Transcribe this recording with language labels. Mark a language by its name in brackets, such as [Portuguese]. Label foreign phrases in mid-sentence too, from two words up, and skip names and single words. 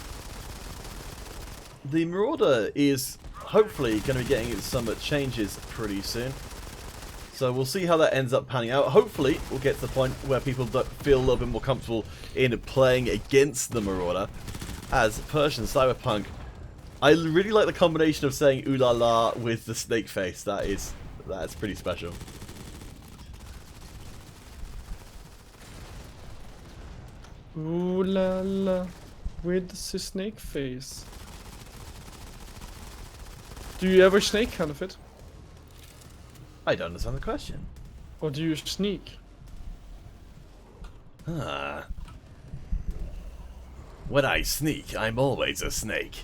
[English] The Marauder is hopefully going to be getting some changes pretty soon. So we'll see how that ends up panning out. Hopefully, we'll get to the point where people feel a little bit more comfortable in playing against the Marauder. As Persian Cyberpunk, I really like the combination of saying ooh la la with the snake face. That's pretty special. Ooh la la with the snake face. Do you ever snake, Counterfeit? I don't understand the question. Or do you sneak? Ah. When I sneak, I'm always a snake.